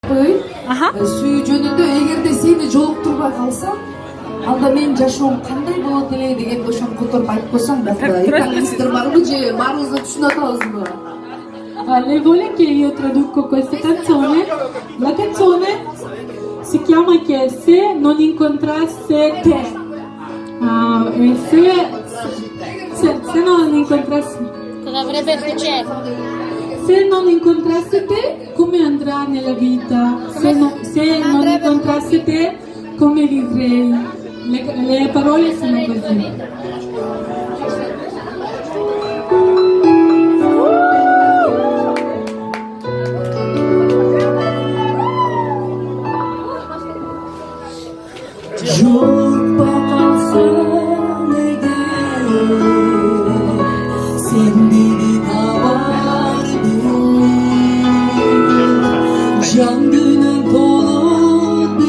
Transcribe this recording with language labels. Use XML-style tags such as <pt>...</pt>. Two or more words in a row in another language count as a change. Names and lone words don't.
<ky>Сүйүү жөнүндө эгерде сени жолуктурбай калсам, анда менин жашоом кандай болот эле деген ошону которуп айтып койсоң да. Италиянецтер барбы же баарыбызды түшүнүп атабызбы?</ky> <it>Lei vuole che io traduco questa canzone? La canzone si chiama che se non incontrasse te. E se non incontrasse... Cosa avrebbe successo? Se non incontrasse te, come andrà nella vita? Se non incontrasse te, come vivrei? Le parole sono così.</it> <ky>Жолукпай калсаң эгер, сен мени табар бер, жан күнүм болот</ky>